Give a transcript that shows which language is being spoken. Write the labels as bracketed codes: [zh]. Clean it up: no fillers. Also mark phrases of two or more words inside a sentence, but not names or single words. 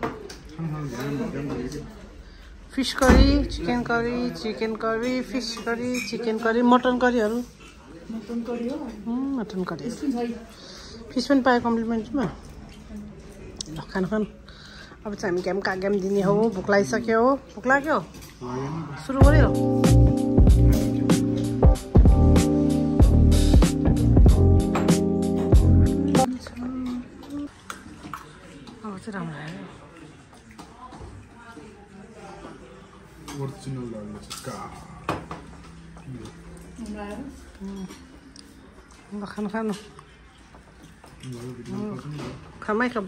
[ne] फिस करी चिकन करी फिस करी चिकन करी मटन करीहरू मटन करी फिस पनि पायो कम्प्लिमेन्टमा ल खानु अब चाहिँ हामी क्याम दिने हो भोक लागिसक्यो हो भोक लाग्यो सुरु गर्यो अब चाहिँ राम्रो लाग्यो खानु खामै खाम